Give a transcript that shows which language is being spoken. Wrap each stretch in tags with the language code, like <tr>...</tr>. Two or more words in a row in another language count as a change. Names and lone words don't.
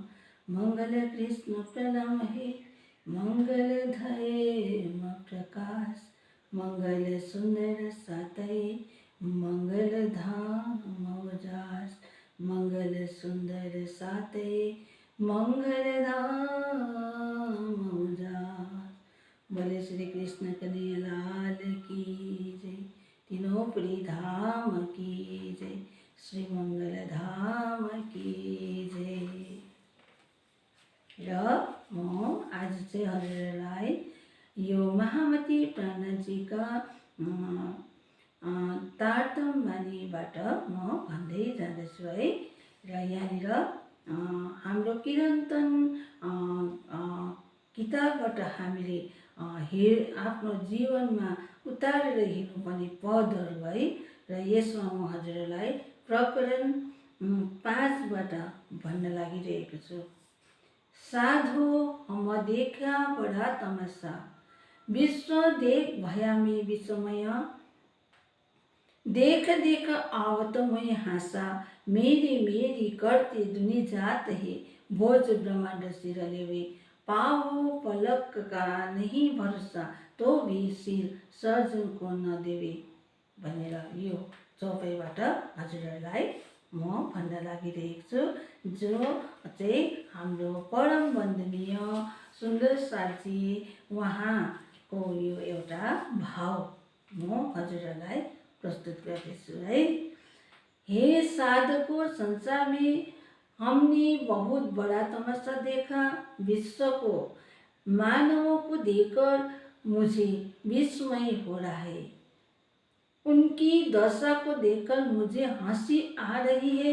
<hi>मंगल कृष्ण प्रणम हे मंगल धैम प्रकाश, मंगल सुंदर सातय मंगल धाम उजास, मंगल सुंदर सातय मंगल धाम उजास। बोले श्री कृष्ण कन्हैया लाल की जय, तीनों धाम की जय, श्री मंगल धाम की जय।</hi> <ne>र म आज चाहिँ हजुरलाई यो महामती प्राणजीका तारतम बानीबाट म भन्दै जाँदैछु है। र यहाँनिर हाम्रो किरन्तन किताबबाट हामीले आफ्नो जीवनमा उतारेर हिँड्नुपर्ने पदहरू है। र यसमा म हजुरलाई प्रकरण 5बाट भन्न लागिरहेको छु।</ne> <hi>साधो हम देखा बड़ा तमाशा, विश्व देख भया में विस्मय, देख देख आवत मैं हाँसा, मेरी मेरी करते दुनि जात है, भोज ब्रह्मांड सिर लेवे, पाओ पलक का नहीं भरोसा, तो भी सिर सर्जन को न देवे</hi> <ne>भनेर यो चौपाईबाट हजुरहरूलाई म भन्न लागिरहेको छु। जो चाहिँ हाम्रो परम वन्दनीय सुन्दर साथजी उहाँको यो एउटा भाव म हजुरहरूलाई प्रस्तुत गर्दैछु है।</ne> <hi>हे साधको, संसार में हमने बहुत बड़ा तमाशा देखा, विश्व को मानवों को देखकर मुझे विस्मय हो रहा है। उनकी दशा को देखकर मुझे हंसी आ रही है।</hi>